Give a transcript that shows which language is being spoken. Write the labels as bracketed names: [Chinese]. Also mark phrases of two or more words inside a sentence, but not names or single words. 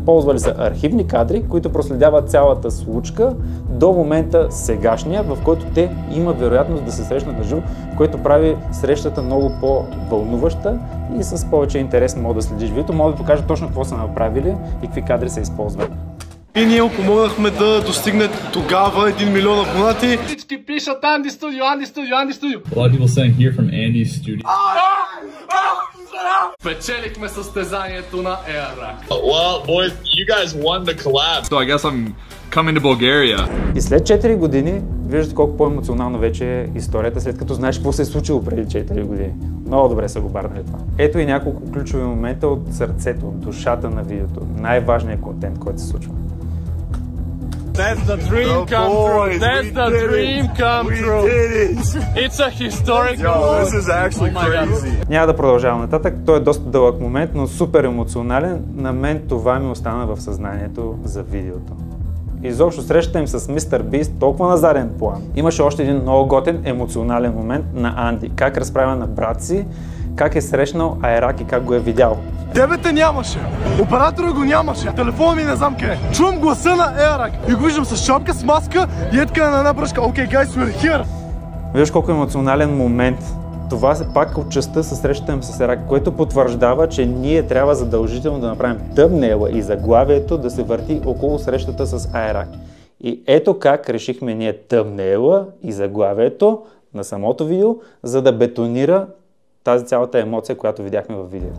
[Bulgarian] Ползвали са архивни кадри, които проследяват цялата случка до момента сегашния, в който те има вероятност да се срещнат на живо, което прави срещата много по-вълнуваща и с повече интерес мога да следиш видеото. Мога да покажа точно какво са направили и какви кадри са използвали. И ние му помогнахме да достигне тогава 1 милион абонати. Всички пишат Andy Studio, Andy Studio, Andy Studio. [English] A lot of people saying here from Andy Studio. [Bulgarian] Печелихме състезанието на Айрак. [English] Well, boys, you guys won the collab. So I guess I'm coming to Bulgaria. [Bulgarian] И след 4 години виждате колко по-емоционална вече е историята, след като знаеш какво се е случило преди 4 години. Много добре са го барнали това. Ето и няколко ключови момента от сърцето, от душата на видеото. Най-важният контент, който се случва. [English] That's the dream come true. That's the dream come true. It's a historical moment. This is actually crazy. [Bulgarian] Няма да продължавам нататък, той е доста дълъг момент, но супер емоционален. На мен това ми остана в съзнанието за видеото. Изобщо срещата им с MrBeast толкова на заден план. Имаше още един много готен емоционален момент на Анди. Как разправя на брат си, как е срещнал Айрак и как го е видял. Тебе те нямаше, оператора го нямаше, телефона ми не знам къде. Чувам гласа на Айрак и го виждам с шапка, с маска и еткане на една бръшка. [English] Okay, guys, we're here. [Bulgarian] Виждаш колко емоционален момент. Това е пак от частта със срещата им с Айрак, което потвърждава, че ние трябва задължително да направим тъмнела и заглавието да се върти около срещата с Айрак. И ето как решихме ние тъмнела и заглавието на самото видео, за да бетонира тази цялата емоция, която видяхме във видеото.